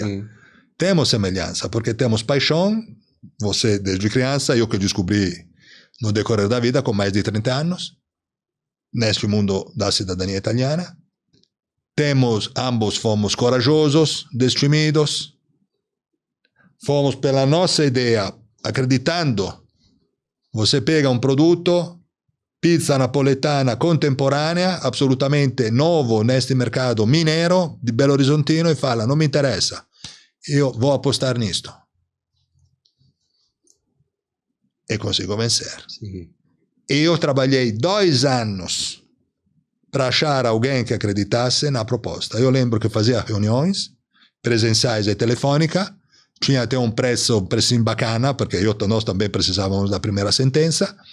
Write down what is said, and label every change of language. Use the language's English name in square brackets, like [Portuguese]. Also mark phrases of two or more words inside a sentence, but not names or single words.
[Portuguese] Temos semelhança, porque temos paixão, você desde criança, eu que descobri no decorrer da vida com mais de 30 anos, neste mundo da cidadania italiana, ambos fomos corajosos, destemidos, fomos pela nossa ideia, acreditando. Você pega um produto, [Italian] pizza napoletana contemporanea, assolutamente [Portuguese] novo neste [Italian] mercato mineiro di Belo Horizontino [Portuguese] e fala, [Italian] non mi interessa, io [Portuguese] vou apostar nisto. E consigo vencer. Sim. Eu trabalhei 2 anos para achar alguém que acreditasse na proposta. Eu lembro que fazia reuniões presenciais e telefônica, tinha até um precinho bacana, porque nós também precisávamos da primeira sentença.